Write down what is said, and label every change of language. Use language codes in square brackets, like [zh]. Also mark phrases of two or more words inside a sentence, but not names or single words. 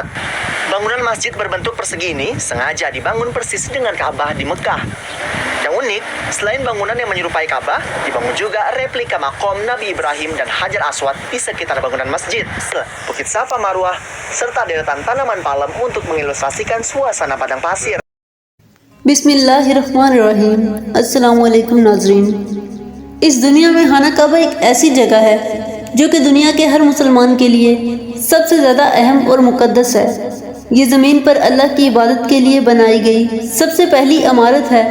[id] Bangunan masjid berbentuk persegi ini sengaja dibangun persis dengan Ka'bah di Mekah. Yang unik, selain bangunan yang menyerupai Ka'bah, dibangun juga replika makom Nabi Ibrahim dan Hajar Aswad di sekitar bangunan masjid, Bukit Safa Marwah, serta deretan tanaman palem untuk mengilustrasikan suasana padang pasir. [ar] بسم الله الرحمن الرحيم۔ السلام عليكم ناظرين. [ur] اس دنیا میں خانہ کعبہ ایک ایسی جگہ ہے جو کہ دنیا کے ہر مسلمان کے لیے سب سے زیادہ اہم اور مقدس ہے. یہ زمین پر اللہ کی عبادت کے لیے بنائی گئی سب سے پہلی عمارت ہے.